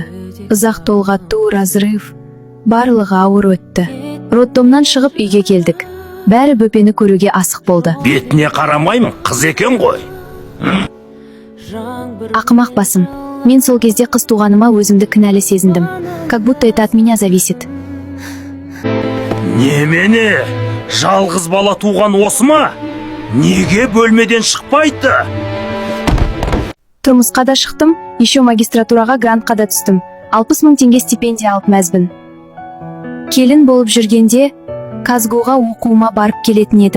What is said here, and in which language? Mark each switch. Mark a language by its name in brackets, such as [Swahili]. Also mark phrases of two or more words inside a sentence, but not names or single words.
[Kazakh] Ұзақ толғату, разрыв, барлығы ауыр өтті. Роддомнан шығып үйге келдік. Бәрі бөпені көруге асық болды. Бетіне қарамаймын, қыз екен ғой. Ақымақ басым. Мен сол кезде қыз туғаныма өзімді кінәлі сезіндім. [Russian] Как будто это от меня зависит. [Kazakh] Немене? Жалғыз бала туған осы ма? Неге бөлмеден шықпайды? Тұрмысқа да шықтым, еще магистратураға грантқа да түстім. 60 000 теңге стипендия алып мәзбін. Келін болып жүргенде Казгуға оқуыма барып келетін едім.